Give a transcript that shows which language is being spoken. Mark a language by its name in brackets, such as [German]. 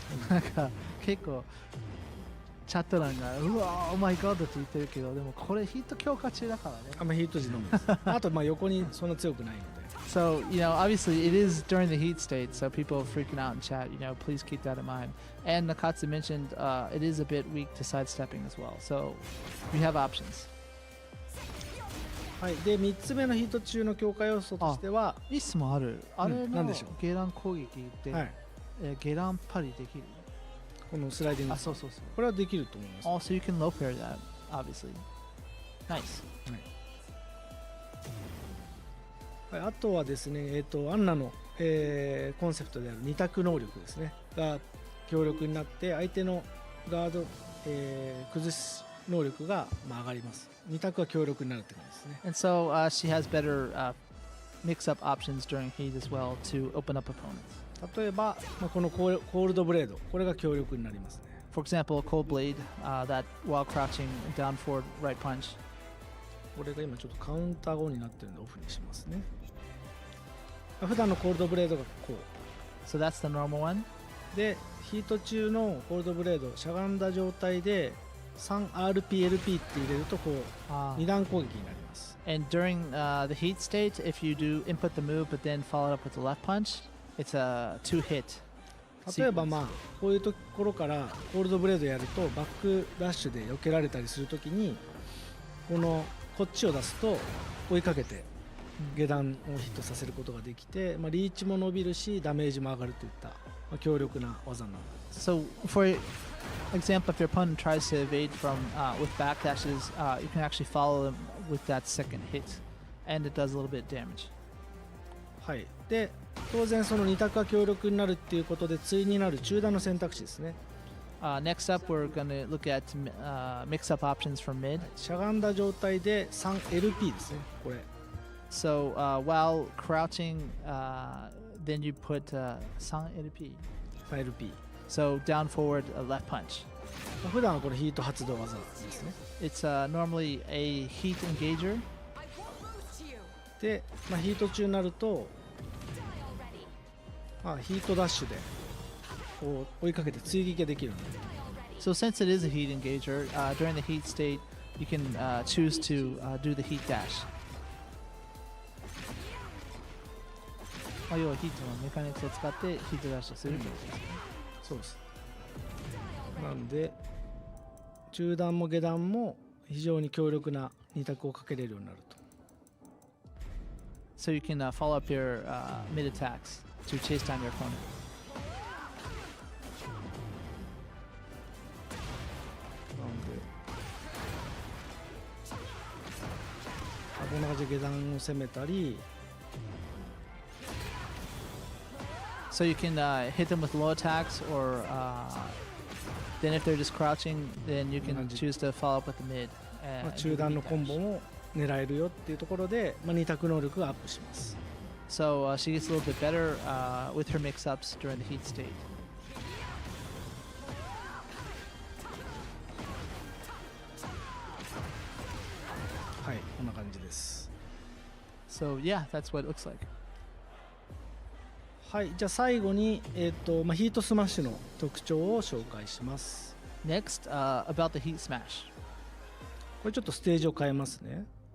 [Japanese] なんか結構チャット欄がうわー、オーマイガードって言ってるけど、でもこれヒート強化中だからね。ヒート時のみです。あと横にそんな強くないので。 [English] So, obviously it is during the heat state, so people are freaking out in chat, please keep that in mind. And Nakatsu mentioned it is a bit weak to sidestepping as well, so we have options. [Japanese] はい、で3つ目のヒート中の強化要素としては、いい質問ある。あれのなんでしょう。ゲラン攻撃で、はい、ゲランパリできる。このスライディング。そう。これはできると思います。 [English] Also, you can low pair that, obviously. Nice. [Japanese] はい、あとはですね、アンナの、コンセプトである二択能力ですねが強力になって相手のガード、崩し能力が、上がります。二択は強力になるって感じですね。 [English] And so she has better mix-up options during heat as well to open up opponents. [Japanese] 例えば、このコールドブレード、これが強力になりますね。 [English] For example, a cold blade that while crouching down forward right punch. [Japanese] これが今ちょっとカウンター後になってるのでオフにしますね。普段のコールドブレードがこう。 [English] So that's the normal one. [Japanese] で、ヒート中のコールドブレード、しゃがんだ状態で 3RPLP って入れるとこう二段攻撃になります。 [English] And during the heat state, if you do input the move but then follow it up with the left punch, it's a 2-hit. [Japanese] 例えばこういうところからコールドブレードやるとバックダッシュで避けられたりするときにこっちを出すと追いかけて下段をヒットさせることができて、リーチも伸びるしダメージも上がるといった、強力な技になります。 [English] So for example, if your opponent tries to evade from with backdashes, you can actually follow them with that second hit, and it does a little bit of damage. [Japanese] はい、で当然その二択が強力になるっていうことで対になる中段の選択肢ですね。 [English] Next up, we're going to look at mix-up options for mid. [Japanese] しゃがんだ状態で 3LP ですね、これ。 So while crouching, then you put 3LP. 3LP。 [English] So down forward, left punch. [Japanese] 普段はこれヒート発動技ですね。 [English] It's normally a heat engager. [Japanese] で、ヒート中になると、ヒートダッシュでこう追いかけて追撃ができるので。 [English] So since it is a heat engager, during the heat state, you can choose to do the heat dash. [Japanese] 要はヒートのメカニクスを使ってヒートダッシュするってことですね。そうです。なんで中段も下段も非常に強力な2択をかけれるようになると。 [English] So you can follow up your mid attacks to chase down your opponent. [Japanese] なんでこんな感じで下段を攻めたり。 [English] So you can hit them with low attacks, or then if they're just crouching, then you can choose to follow up with the mid. [Japanese] 中段のコンボも狙えるよっていうところで、2択能力がアップします。 [English] So she gets a little bit better with her mix-ups during the heat state. [Japanese] はい、こんな感じです。 [English] So yeah, that's what it looks like. [Japanese] はい、じゃあ最後に、ヒートスマッシュの特徴を紹介します。 [English] Next, about the heat smash. [Japanese] これちょっとステージを変えますね。